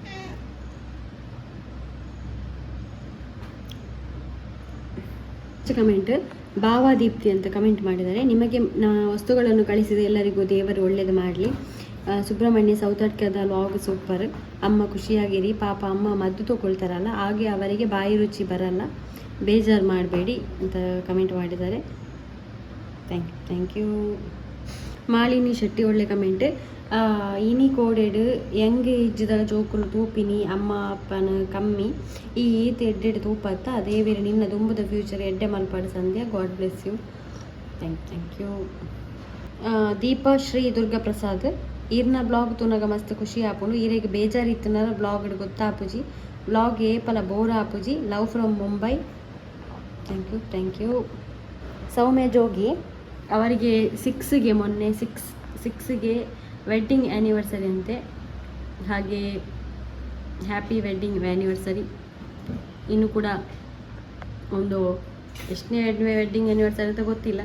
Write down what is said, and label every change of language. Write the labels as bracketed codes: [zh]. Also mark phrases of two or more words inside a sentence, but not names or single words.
[kn] ಕಮೆಂಟ್ ಭಾವಾದೀಪ್ತಿ ಅಂತ ಕಮೆಂಟ್ ಮಾಡಿದ್ದಾರೆ. ನಿಮಗೆ ವಸ್ತುಗಳನ್ನು ಕಳಿಸಿದ ಎಲ್ಲರಿಗೂ ದೇವರು ಒಳ್ಳೇದು ಮಾಡಲಿ. ಸುಬ್ರಹ್ಮಣ್ಯ ಸೌತಡ್ಕದ [en] log super. [kn] ಅಮ್ಮ ಖುಷಿಯಾಗಿರಿ. ಪಾಪ ಅಮ್ಮ ಮದ್ದು ತಗೊಳ್ತಾರಲ್ಲ, ಹಾಗೆ ಅವರಿಗೆ ಬಾಯಿ ರುಚಿ ಬರಲ್ಲ, ಬೇಜಾರು ಮಾಡಬೇಡಿ ಅಂತ ಕಮೆಂಟ್ ಮಾಡಿದ್ದಾರೆ. [en] thank you. [kn] ಮಾಲಿನಿ ಶೆಟ್ಟಿ ಒಳ್ಳೆ ಕಮೆಂಟ್. [tcy] ಇನಿ ಕೋಡೆಡ್ ಯಂಗ್ ಇಜ್ಜದ ಜೋಕುಲು ತೂಪಿನಿ ಅಮ್ಮ ಅಪ್ಪನ ಕಮ್ಮಿ ಈ ಈತ ಎಡ್ಡೆಡ್ ತೂಪತ್ತ ಅದೇ ಬೇರೆ ನಿನ್ನ ದುಂಬದ ಫ್ಯೂಚರ್ ಎಡ್ಡೆ ಮಲ್ಪಾಡು ಸಂಧ್ಯಾ. [en] God bless you. Thank you. ದೀಪಾ ಶ್ರೀ ದುರ್ಗಾ ಪ್ರಸಾದ್. [tcy] ಈರ್ನ ಬ್ಲಾಗ್ ತುನಗ ಮಸ್ತ್ ಖುಷಿ ಆಪುಂಡು. ಈರೆಗೆ ಬೇಜಾರಿತ್ತುನರ ಬ್ಲಾಗ್ ಗೊತ್ತಾಪುಜಿ. ಬ್ಲಾಗ್ ಏಪಲ ಬೋರ್ ಆಪುಜಿ. [en] love from Mumbai. thank you. [kn] ಸೌಮ್ಯ ಜೋಗಿ ಅವರಿಗೆ 6ಗೆ ಮೊನ್ನೆ 6ಗೆ [en] wedding anniversary [kn] ಅಂತೆ. [en] ಹಾಗೆ happy wedding anniversary. [kn] ಇನ್ನು ಕೂಡ ಒಂದು ಎಷ್ಟನೇ [en] wedding anniversary [kn] ಅಂತ ಗೊತ್ತಿಲ್ಲ.